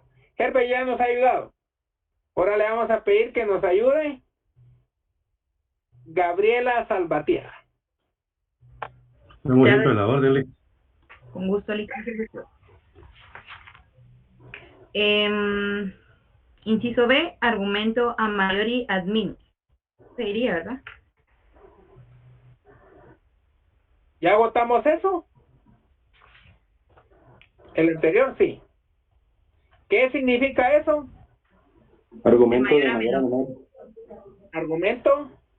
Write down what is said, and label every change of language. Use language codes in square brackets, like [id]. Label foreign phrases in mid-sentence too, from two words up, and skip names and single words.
[es] Herbert ya nos ha ayudado. Ahora le vamos a pedir que nos ayude Gabriela Salvatierra. Muy bien, la orden, Lic. Con gusto, Lic. Inciso B, argumento [la] a maiori ad minus. [es] Seguiría, ¿verdad? ¿Ya votamos eso? El anterior sí. ¿Qué significa eso? Argumento de mayor a menor. Argumento